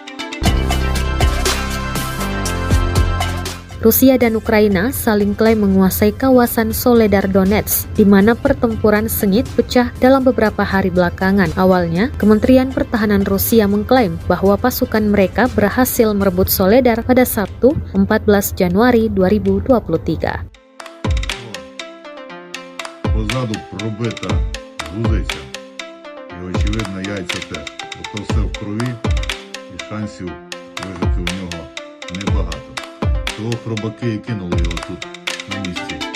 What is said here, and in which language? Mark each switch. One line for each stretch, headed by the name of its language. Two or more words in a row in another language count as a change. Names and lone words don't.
Indonesian: Rusia dan Ukraina saling klaim menguasai kawasan Soledar Donetsk, di mana pertempuran sengit pecah dalam beberapa hari belakangan. Awalnya, Kementerian Pertahanan Rusia mengklaim bahwa pasukan mereka berhasil merebut Soledar pada Sabtu, 14 Januari 2023.
Ukrainian: Позаду пробита гузиця, і очевидно яйця теж, бо то все в крові і шансів вижити у нього небагато. Того хробаки і кинули його тут на місці.